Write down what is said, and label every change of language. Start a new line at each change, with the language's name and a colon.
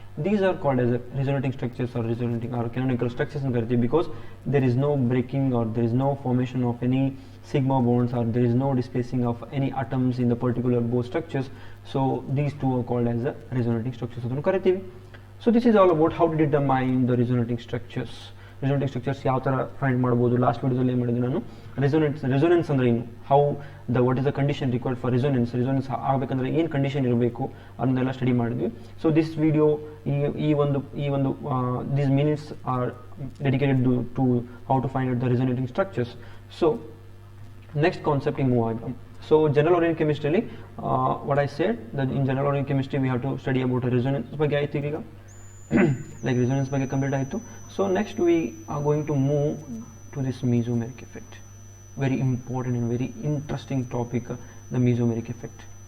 English: These are called as resonating structures or resonating or canonical structures in Karate, because there is no breaking or there is no formation of any sigma bonds, or there is no displacing of any atoms in the particular both structures. So these two are called as resonating structures. So this is all about how to determine the resonating structures.
Kannada: Resonating structures ಯಾವ ಥರ find ಮಾಡ್ಬೋದು. Last ವಿಡಿಯೋದಲ್ಲಿ ಏನು ಮಾಡಿದೆ ನಾನು, resonance ಅಂದರೆ ಏನು,
English: what is the condition required for resonance
Kannada: ಆಗಬೇಕಂದ್ರೆ ಏನು ಕಂಡೀಷನ್ ಇರಬೇಕು ಅದನ್ನೆಲ್ಲ ಸ್ಟಡಿ ಮಾಡಿದ್ವಿ.
English: So this video ಈ ಒಂದು these minutes are dedicated to how to find out the resonating structures.
Kannada: So next ಕಾನ್ಸೆಪ್ಟಿಗೆ move ಆಗೋಣ.
English: So general organic chemistry, what I said, that in general organic chemistry we have to study about resonance
Kannada: ಬಗ್ಗೆ ಆಯ್ತು ಈಗ like resonance ಬಗ್ಗೆ complete ಆಯಿತು.
English: So next we are going to move to this mesomeric effect, very important and very interesting topic, the mesomeric effect.